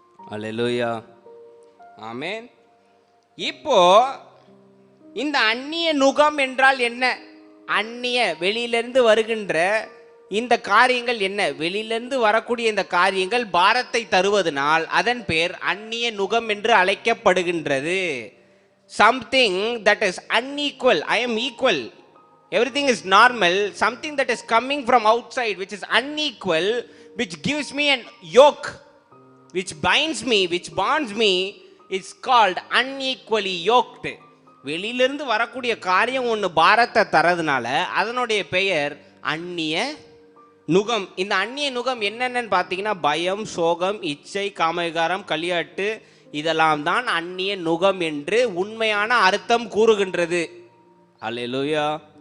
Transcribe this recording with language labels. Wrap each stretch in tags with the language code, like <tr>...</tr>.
<ta>அல்லேலூயா, ஆமென். இப்போ இந்த அந்நிய நுகம் என்றால் என்ன? அந்நிய, வெளியிலிருந்து வருகின்ற இந்த காரியங்கள் என்ன? வெளியிலிருந்து வரக்கூடிய இந்த காரியங்கள் பாரத்தை தருவதனால் அதன் பேர் அந்நிய நுகம் என்று அழைக்கப்படுகின்றது.</ta> <en>Something that is unequal. I am equal. Everything is normal. Something that is coming from outside, which is unequal, which gives me an yoke, which binds me, which bonds me, is called unequally yoked.</en> <ta>வெளியிலிருந்து வரக்கூடிய காரியம் ஒன்று பாரத்தை தரதுனால அதனுடைய பெயர் அந்நிய நுகம். இந்த அந்நிய நுகம் என்னென்னு பார்த்தீங்கன்னா, பயம், சோகம், இச்சை, காமவிகாரம், களியாட்டு, இதெல்லாம் தான் அந்நிய நுகம் என்று உண்மையான அர்த்தம் கூறுகின்றது. அல்லேலூயா.</ta>